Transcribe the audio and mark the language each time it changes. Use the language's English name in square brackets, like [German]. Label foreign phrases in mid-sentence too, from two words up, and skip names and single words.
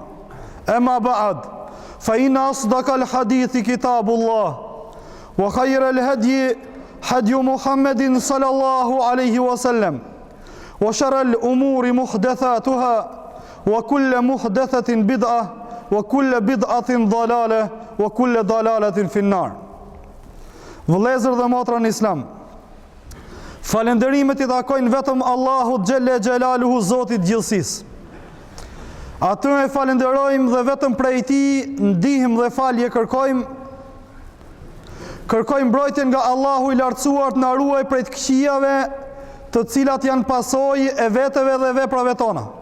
[Arabic] أما بعد فإن أصدق الحديث كتاب الله وخير الهدي هدي محمد صلى الله عليه وسلم وشر الأمور محدثاتها وكل محدثة بدعة وكل بدعة ضلالة وكل ضلالة في النار. [Albanian] Vëllezër dhe motra në Islam, falënderimet I takojnë vetëm Allahut [Arabic] جل جلاله, [Albanian] Zotit gjithësisë. Atë e falenderojmë dhe vetëm prej Tij ndihmë dhe falje kërkojmë. Kërkojmë mbrojtjen nga Allahu I lartësuar të na ruaj prej të këqijave, të cilat janë pasojë e veteve dhe veprave tona.